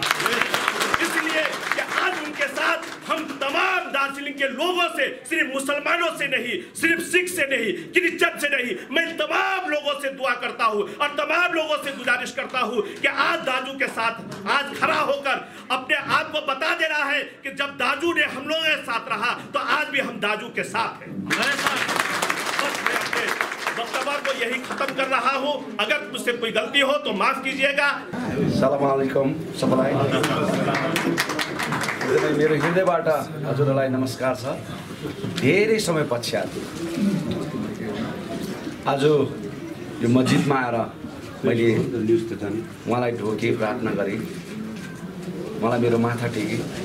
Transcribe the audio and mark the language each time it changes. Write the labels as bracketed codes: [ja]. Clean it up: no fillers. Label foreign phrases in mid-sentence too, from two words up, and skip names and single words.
[hi] इसलिए कि आज उनके साथ हम तमाम दार्जिलिंग के लोगों से, सिर्फ मुसलमानों से नहीं, सिर्फ सिख से नहीं, क्रिश्चियन से नहीं, मैं तमाम लोगों से दुआ करता हूं और तमाम लोगों से गुजारिश करता हूं कि आज दाजू के साथ आज खड़ा होकर अपने आप को बता दे रहा है कि जब दाजू ने हम लोगों के साथ रहा तो आज भी हम दाजू के साथ हैं। वक्तव्य को यही खत्म कर रहा हूं। अगर मुझसे कोई गलती हो तो माफ कीजिएगा। [ar] سلام عليكم [ne] सबैलाई। मेरो हृदयबाट हजुरलाई नमस्कार छ। धेरै समय पश्चात आज यो मस्जिदमा आएर मैले उहाँलाई ढोके, प्रार्थना गरेँ, मलाई मेरो माथा टेके।